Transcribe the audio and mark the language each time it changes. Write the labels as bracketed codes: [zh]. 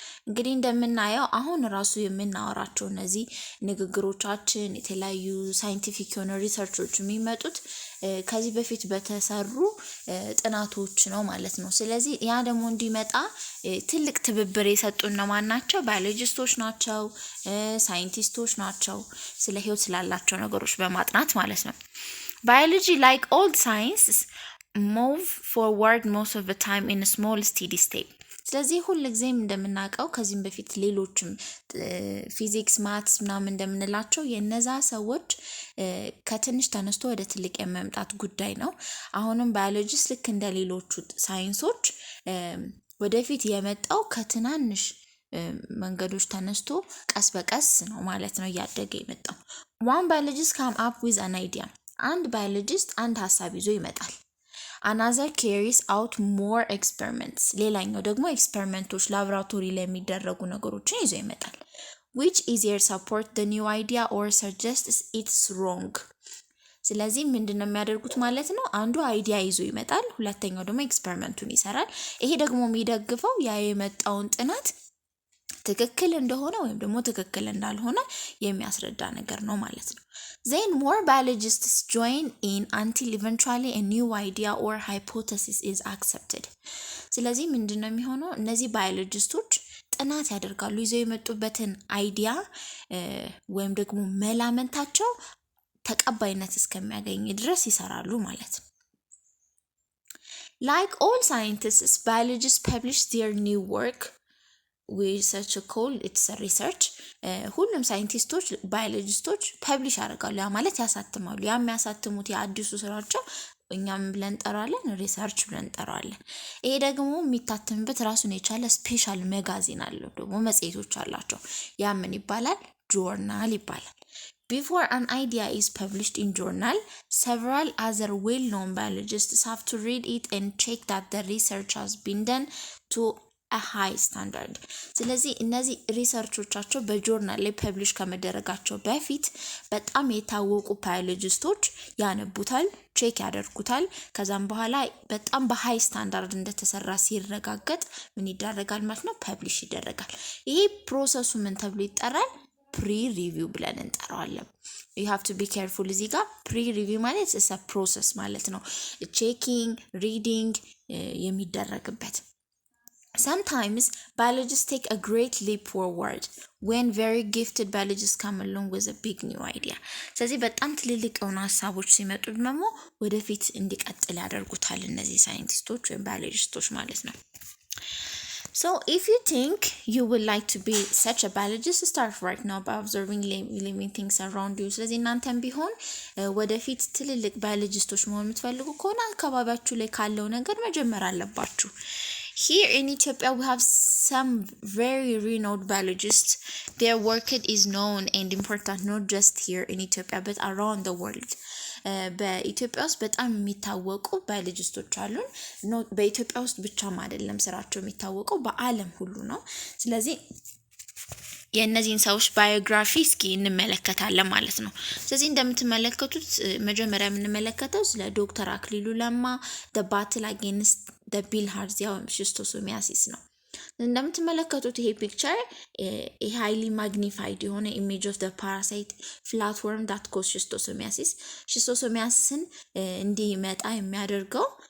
[am] እንግዲህ እንደምናየው አሁን ራሱ የምናወራቸው እነዚህ ንግግሮቻችን የተለያዩ ሳይንቲፊክ የሆነ ሪሰርቾች የሚመጡት ከዚህ በፊት በተሰሩ ጥናቶች ነው ማለት ነው። ስለዚህ ያ ደግሞ እንዲመጣ ትልቅ ትብብር የሰጡን ማን ናቸው? ባዮሎጂስቶች ናቸው፣ ሳይንቲስቶች ናቸው፣ ስለ ህይወት ስላላቸው ነገሮች በማጥናት ማለት ነው። [en] Biology, like all sciences, move forward most of the time in a small steady state. [am] ስለዚህ ሁሉ ጊዜም እንደምናውቀው ከዚህም በፊት ሌሎችም ፊዚክስ፣ ማትስ ምናምን እንደምንላቸው የነዛ ሰዎች ከትንሽ ተነስቶ ወደ ትልቅ የመምጣት ጉዳይ ነው። አሁንም ባዮሎጂስ ልክ እንደ ሌሎቹ ሳይንሶች ወደፊት የመጣው ከትናንሽ መንገዶች ተነስቶ ቀስ በቀስ ነው ማለት ነው እያደገ የመጣው። [en] One biologist come up with an idea. [am] አንድ ባዮሎጂስት አንድ ሀሳብ ይዞ ይመጣል። [en] Another carries out more experiments. [am] ሌላኛው ደግሞ ኤክስፐሪመንቶች ላብራቶሪ ላይ የሚደረጉ ነገሮችን ይዞ ይመጣል። [en] Which either support the new idea or suggests it's wrong. [am] ስለዚህ ምንድነው የሚያደርጉት ማለት ነው? አንዱ አይዲያ ይዞ ይመጣል፣ ሁለተኛው ደግሞ ኤክስፐሪመንቱን ይሰራል። ይሄ ደግሞ የሚደግፈው ያ የመጣውን ጥናት ትክክል እንደሆነ ወይም ደግሞ ትክክል እንዳልሆነ የሚያስረዳ ነገር ነው ማለት ነው። [en] Then more biologists join in until eventually a new idea or hypothesis is accepted. [am] ስለዚህ ምንድነው የሚሆነው? እነዚህ ባዮሎጂስቶች ጥናት ያደርጋሉ፣ ይዘው የመጡበትን አይዲያ ወይም ደግሞ መላመንታቸው ተቀባይነት እስከሚያገኝ ድረስ ይሰራሉ ማለት ነው። [en] Like all scientists, biologists publish their new work. Research called it's a research. [am] ሁሉም ሳይንቲስቶች ባዮሎጂስቶች ፐብሊሽ ያደርጋሉ፣ ያ ማለት ያሳትማሉ። ያ የሚያሳትሙት የአዲሱ ስራቸው እኛም ብለን እንጠራለን፣ ሪሰርች ብለን እንጠራለን። ይሄ ደግሞ የሚታተምበት ራሱን የቻለ ስፔሻል መጋዚን አለው፣ ደግሞ መጽሔቶች አላቸው። ያ ምን ይባላል? ጆርናል ይባላል። [en] Before an idea is published in journal, several other well-known biologists have to read it and check that the research has been done to a high standard [am] ስለዚህ እነዚህ ሪሰርቾቻቸው በጆርናል ላይ ፐብሊሽ ከመደረጋቸው በፊት በጣም የታወቁ ባዮሎጂስቶች ያነቡታል ቼክ ያደርጉታል ከዛም በኋላ በጣም በሃይ ስታንዳርድ እንደተሰራ ሲረጋገጥ ምን ይደረጋል ማለት ነው ፐብሊሽ ይደረጋል ይሄ ፕሮሰሱ ምን ተብሎ ይጠራል pre-review ብለን እንጠራዋለን [en] you have to be careful [am] እዚህ ጋር pre-review ማለት [en] is a process [am] ማለት ነው [en] checking reading [am] የሚደረግበት [en] Sometimes biologists take a great leap forward when very gifted biologists come along with a big new idea. [am] ስለዚህ በጣም ትልልቅ የሆኑ ሐሳቦች ሲመጡ ደግሞ ወደፊት እንዲቀጥል ያደርጉታል እነዚህ ሳይንቲስቶች ወይም ባዮሎጂስቶች ማለት ነው [en] So if you think you would like to be such a biologist, start right now by observing living things around you. [am] ስለዚህ እናንተም ቢሆን ወደፊት ትልልቅ ባዮሎጂስቶች መሆን የምትፈልጉ ከሆነ አካባቢያችሁ ላይ ካለው ነገር መጀመር አለባችሁ [en] Here in Ethiopia, we have some very renowned biologists. Their work is known and important not just here in Ethiopia, but around the world. [am] በኢትዮጵያ ውስጥ በጣም የሚታወቁ ባዮሎጂስቶች አሉን በኢትዮጵያ ውስጥ ብቻም አይደለም ስራቸው የሚታወቀው በአለም ሁሉ ነው ስለዚህ የእነዚህን ሰዎች ባዮግራፊ እስኪ እንመለከታለን ማለት ነው ስለዚህ እንደምትመለከቱት መጀመሪያ የምንመለከተው ስለ ዶክተር አክሊሉ ለማ [en] the battle against the bilharzia [am] ወይም ሽስቶሶሚያሲስ ነው እንደምትመለከቱት ይሄ ፒክቸር [en] highly magnified [am] የሆነ [en] image of the parasite flatworm that causes schistosomiasis [am] ሽስቶሶሚያሲስን እንዲመጣ የሚያደርገው